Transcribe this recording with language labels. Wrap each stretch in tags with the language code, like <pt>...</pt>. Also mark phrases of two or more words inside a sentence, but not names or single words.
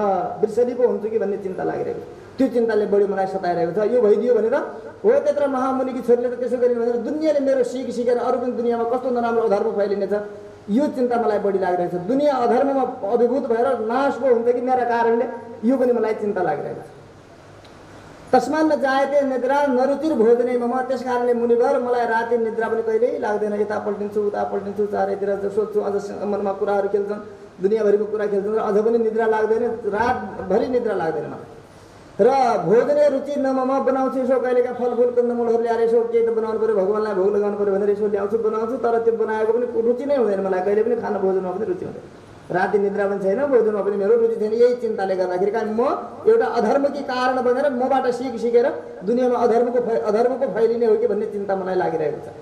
<ne>बिर्सली पो हुन्छु कि भन्ने चिन्ता लागिरहेको छ। त्यो चिन्ताले बढी मलाई सताइरहेको छ। यो भइदियो भनेर हो त्यत्र महामुनिकी छोरीले त त्यसो गरिन् भनेर दुनियाँले मेरो सिकेर अरू पनि दुनियाँमा कस्तो नराम्रो अधर्म फैलिनेछ यो चिन्ता मलाई बढी लागिरहेको छ। दुनियाँ अधर्ममा अभिभूत भएर नाश पो हुन्छ कि मेरा कारणले यो पनि मलाई चिन्ता लागिरहेको छ।</ne> <sa>तस्मान् न जायते निद्रा नरुचिर भोजने मम,</sa> <ne>त्यस कारणले मुनिवर मलाई राति निद्रा पनि कहिल्यै लाग्दैन। यता पल्टिन्छु उता पल्टिन्छु चारैतिर सोध्छु, अझ मनमा कुराहरू खेल्छन्, दुनियाँभरिको कुरा खेल्छन् र अझ पनि निद्रा लाग्दैन, रातभरि निद्रा लाग्दैन मलाई।</ne> <sa>र भोजने रुचि न मम,</sa> <ne>बनाउँछु यसो कहिलेका फलफुल कन्दमूलहरू ल्याएर यसो केही त बनाउनु पऱ्यो, भगवान्लाई भोग लगाउनु पऱ्यो भनेर यसो ल्याउँछु बनाउँछु, तर त्यो बनाएको पनि रुचि नै हुँदैन मलाई, कहिले पनि खाना भोजनमा पनि रुचि हुँदैन। राति निद्रा पनि छैन, भोजनमा पनि मेरो रुचि छैन। यही चिन्ताले गर्दाखेरि कारण म एउटा अधर्मकी कारण बनेर मबाट सिकेर दुनियाँमा अधर्मको फैलिने हो कि भन्ने चिन्ता मलाई लागिरहेको छ।</ne>